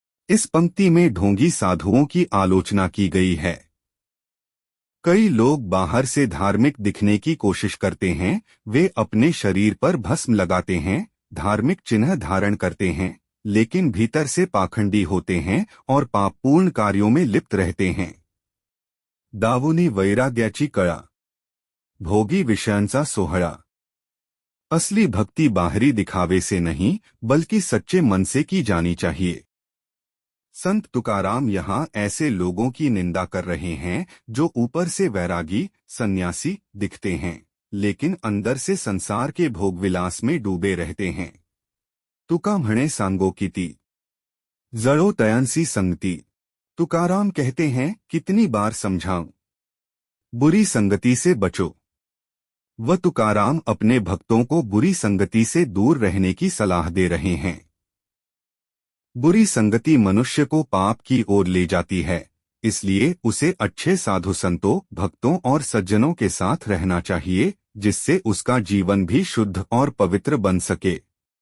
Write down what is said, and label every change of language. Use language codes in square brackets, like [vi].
[hi] इस पंक्ति में ढोंगी साधुओं की आलोचना की गई है। कई लोग बाहर से धार्मिक दिखने की कोशिश करते हैं, वे अपने शरीर पर भस्म लगाते हैं, धार्मिक चिन्ह धारण करते हैं, लेकिन भीतर से पाखंडी होते हैं और पापपूर्ण कार्यों में लिप्त रहते हैं। [mr] दावुनी वैराग्याची कळा, भोगी विषयांचा सोहळा। [hi] असली भक्ति बाहरी दिखावे से नहीं, बल्कि सच्चे मन से की जानी चाहिए। संत तुकाराम यहाँ ऐसे लोगों की निंदा कर रहे हैं जो ऊपर से वैरागी, सन्यासी दिखते हैं, लेकिन अंदर से संसार के भोगविलास में डूबे रहते हैं। [mr] तुका म्हणे सांगो किती, जड़ो तयांसी संगति। [hi] तुकाराम कहते हैं, कितनी बार समझाऊं, बुरी संगति से बचो। वह तुकाराम अपने भक्तों को बुरी संगति से दूर रहने की सलाह दे रहे हैं। बुरी संगति मनुष्य को पाप की ओर ले जाती है, इसलिए उसे अच्छे साधु संतों, भक्तों और सज्जनों के साथ रहना चाहिए, जिससे उसका जीवन भी शुद्ध और पवित्र बन सके।